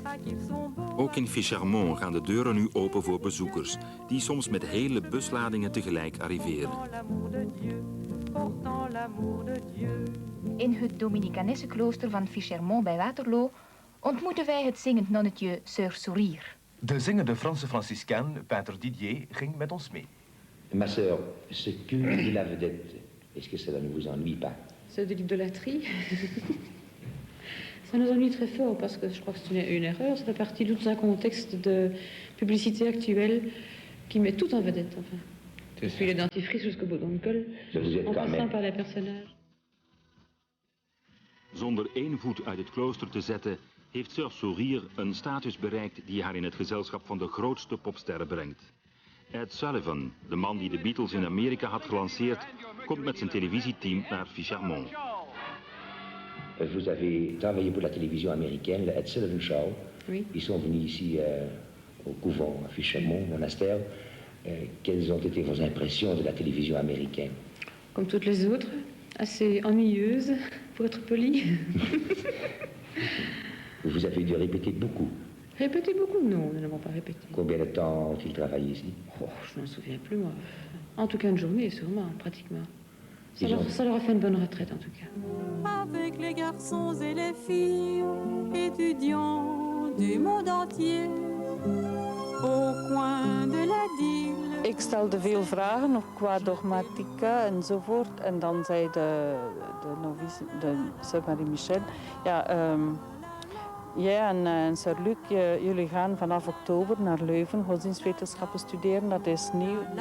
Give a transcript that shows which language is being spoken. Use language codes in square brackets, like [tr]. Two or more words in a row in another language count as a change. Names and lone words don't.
[nl] Ook in Ficharmont gaan de deuren nu open voor bezoekers, die soms met hele busladingen tegelijk arriveren. In het Dominicanessenklooster van Ficharmont bij Waterloo ontmoeten wij het zingend nonnetje Sœur Sourire. De zingende Franse franciscain, Pater Didier, ging met ons mee. [fr] Ma sœur, ce culte de la vedette, est-ce que cela ne vous ennuie pas? C'est de l'idolâtrie. Ça nous ennuie très fort parce que je crois que c'est une erreur. Ça fait partie de tout un contexte de publicité actuelle qui met tout en vedette. Enfin. Depuis le dentifrice jusqu'au bourdoncle, en passant par les personnages. [nl] Zonder één voet uit het klooster te zetten, heeft Sœur Sourire een status bereikt die haar in het gezelschap van de grootste popsterren brengt. Ed Sullivan, de man die de Beatles in Amerika had gelanceerd, komt met zijn televisieteam naar Ficharmont. [fr] Vous avez travaillé pour la télévision américaine, le Ed Sullivan Show. Oui. Ils sont venus ici au couvent à Fichemont, monastère. Quelles ont été vos impressions de la télévision américaine? Comme toutes les autres, assez ennuyeuses, pour être poli. Vous avez dû répéter beaucoup. Répéter beaucoup? Non, nous n'avons pas répété. Combien de temps ont-ils travaillé ici? Oh, je ne m'en souviens plus, moi. En tout cas, une journée, sûrement, pratiquement. Ça leur a fait une bonne retraite, en tout cas. Avec les garçons et les filles, étudiants du monde entier, au coin de la Dyle. [nl] Ik stelde veel vragen ook qua dogmatica enzovoort. En dan zei de novice, de Sœur Marie-Michel, ja, jij en Sir Luc, jullie gaan vanaf oktober naar Leuven godsdienstwetenschappen studeren, dat is nieuw.